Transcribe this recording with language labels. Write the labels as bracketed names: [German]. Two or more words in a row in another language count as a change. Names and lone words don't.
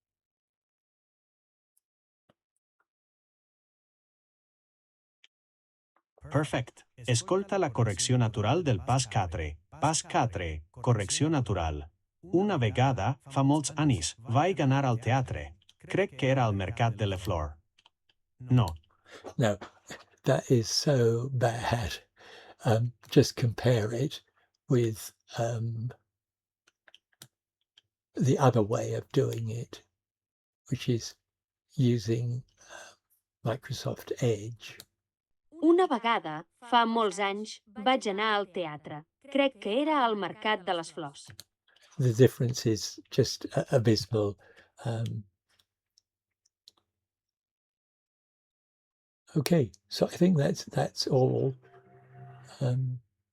[English] Perfect. [Catalan] Escolta la correcció natural del pas 4. Pas 4. Correcció natural. Una vegada, fa molts anys, vaig anar al teatre. Crec que era al Mercat de la Flor. [English] No. No, that is so bad. Just compare it with the other way of doing it, which is using Microsoft Edge. [Catalan] una vegada, fa molts anys, vaig anar al teatre. Crec que era al Mercat de les Flors. [English] The difference is just abysmal. Okay, so I think that's all.